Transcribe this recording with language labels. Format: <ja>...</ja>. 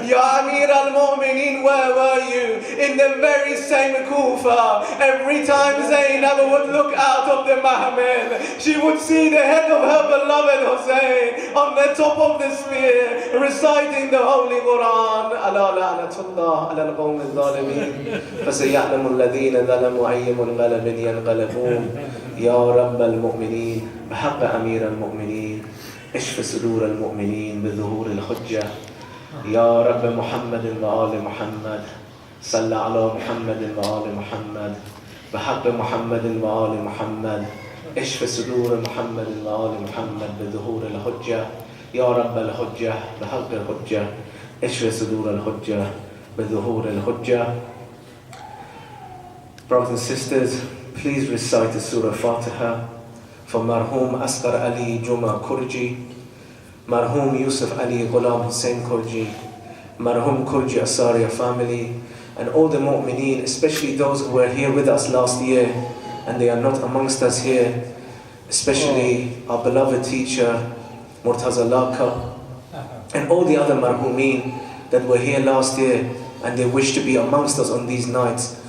<en>Ya Amir al-Mu'mineen, where were you? In the very same Kufa. Every time Zainab would look out of the Mahmel, she would see the head of her beloved Hussein on the top of the spear, reciting the Holy Quran.</en> <ar>Ala la'natullah ala al-qawm al-zalimin. فسيعلم الذين ظلموا أي منقلب ينقلبون. يا رب المؤمنين بحق أمير المؤمنين اشف صدور المؤمنين بظهور الحجة. يا رب محمد وآل محمد صل على محمد وآل محمد بحق محمد وآل محمد اشف صدور محمد وآل محمد بظهور الحجة. يا رب الحجة بحق الحجة اشف صدور الحجة بظهور الحجة.</ar> <en>Brothers and sisters, please recite the Surah Fatiha for Marhum Asghar Ali Juma Kurji, Marhum Yusuf Ali Ghulam Hussain Kurji, Marhum Kurji Asariya family, and all the mu'mineen, especially those who were here with us last year and they are not amongst us here, especially our beloved teacher Murtada, and all the other marhumeen that were here last year and they wish to be amongst us on these nights.</en>